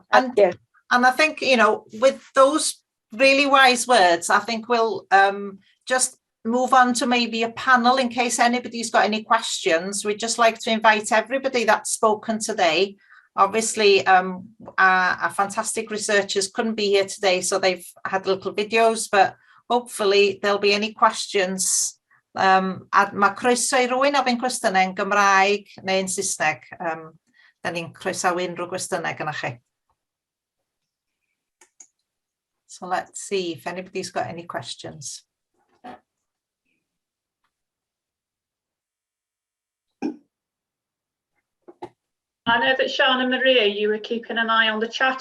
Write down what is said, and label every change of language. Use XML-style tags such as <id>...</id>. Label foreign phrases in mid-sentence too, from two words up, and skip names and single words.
<en>And I think, you know, with those really wise words, I think we'll just move on to maybe a panel in case anybody's got any questions. We'd just like to invite everybody that's spoken today. Obviously, our fantastic researchers couldn't be here today, so they've had little videos, but hopefully there'll be any questions.</en> <cy>Mae croeso I rywun ofyn cwestiynau yn Gymraeg neu yn Saesneg. Da ni'n croesawu unrhyw gwestiynau gynnach chi.</cy> <en>So let's see if anybody's got any questions. I know that Sian and Maria, you were keeping an eye on the chat.</en>